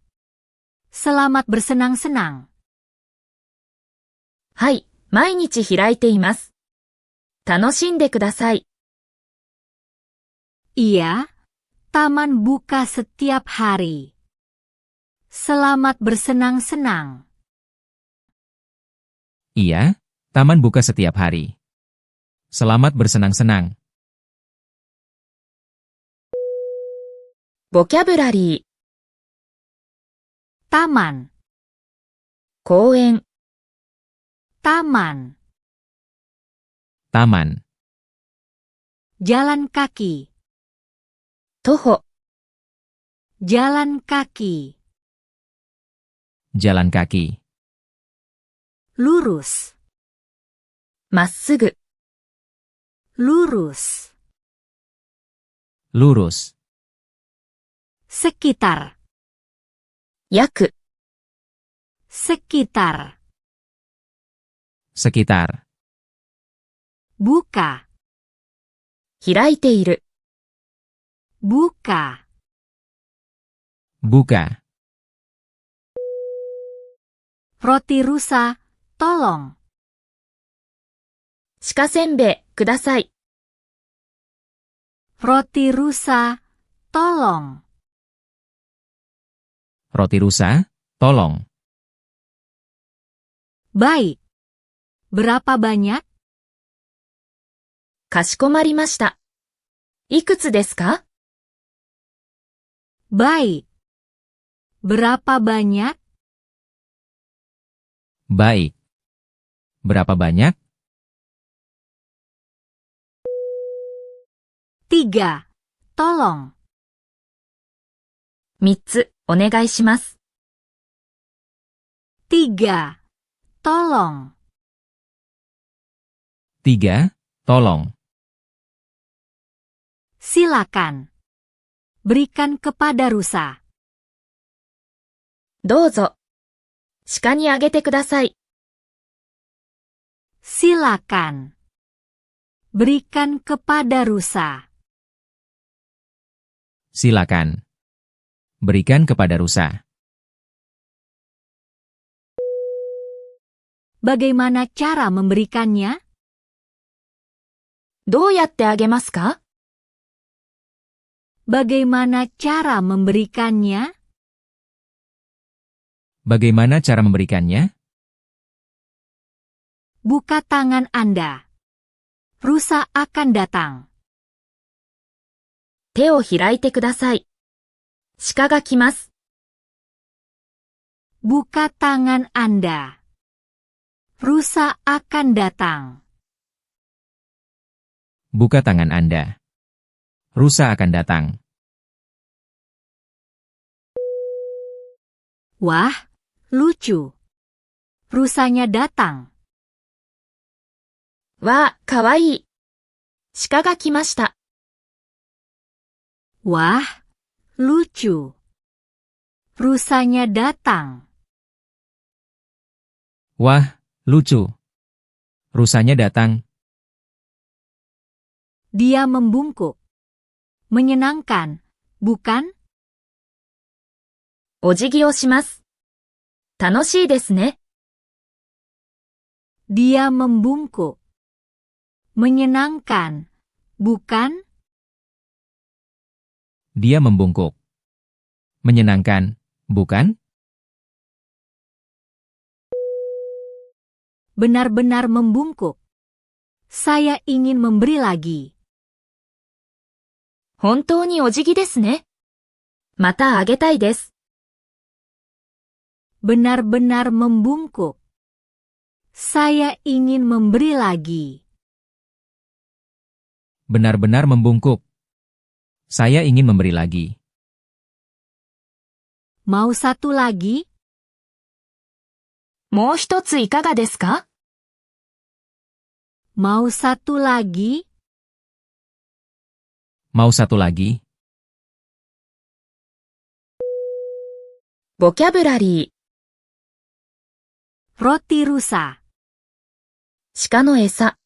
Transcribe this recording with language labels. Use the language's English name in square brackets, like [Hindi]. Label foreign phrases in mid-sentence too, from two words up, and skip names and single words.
[Indonesian] Selamat bersenang-senang. [Japanese] はい、毎日開いています。楽しんでください。 [Indonesian] Iya, taman buka setiap hari. Selamat bersenang-senang. Iya, taman buka setiap hari. Selamat bersenang-senang. [Japanese] ボキャブラリー、 [Indonesian] Taman, [Japanese] 公園、 [Indonesian] taman. Taman, Jalan kaki, [Japanese] 徒歩、 [Indonesian] jalan kaki. jalan kaki. Lurus, [Japanese] まっすぐ、 [Indonesian] lurus. Lurus, Sekitar, [Japanese] 約、 [Indonesian] sekitar, sekitar, buka, [Japanese] 開いている、 [Indonesian] buka, buka, roti rusa, tolong, [Japanese] 鹿せんべいください、 [Indonesian] roti rusa, tolong, roti rusa, tolong, baik, berapa banyak? [Japanese] かしこまりました。いくつですか？ [Indonesian] Baik, berapa banyak? baik. Berapa banyak? 3, tolong, [Japanese] 3 つ、お願いします。 [Indonesian] 3, tolong, 3, tolong, silakan, berikan kepada rusa, [Japanese] どうぞ。鹿にあげてください。 [Indonesian] silakan, berikan kepada rusa, silakan. Berikan kepada rusa. bagaimana cara memberikannya? [Japanese] どうやってあげますか？ [Indonesian] Bagaimana cara memberikannya? Bagaimana cara memberikannya? Buka tangan Anda. Rusa akan datang. [Japanese] 手を開いてください。鹿が来ます。 [Indonesian] Buka tangan Anda. Rusa akan datang. Buka tangan Anda. Rusa akan datang. Wah, lucu. Rusanya datang. [Japanese] わあ、かわいい。鹿が来ました。 [Indonesian] Wah, lucu. Rusanya datang. Wah, lucu. Rusanya datang. Dia membungkuk. Menyenangkan, bukan? [Japanese] お辞儀をします。楽しいですね。 [Indonesian] Dia membungkuk. Menyenangkan, bukan? Dia membungkuk. Menyenangkan, bukan? Benar-benar membungkuk. Saya ingin memberi lagi. [Japanese] 本当にお辞儀ですね。またあげたいです。 [Indonesian] Benar-benar membungkuk. Saya ingin memberi lagi. Benar-benar membungkuk. Saya ingin memberi lagi. Mau satu lagi? [Japanese] もう一ついかがですか？ [Indonesian] Mau satu lagi? Mau satu lagi? [Japanese] ボキャブラリ [Indonesian] Roti rusa. [Japanese] ー、鹿の餌、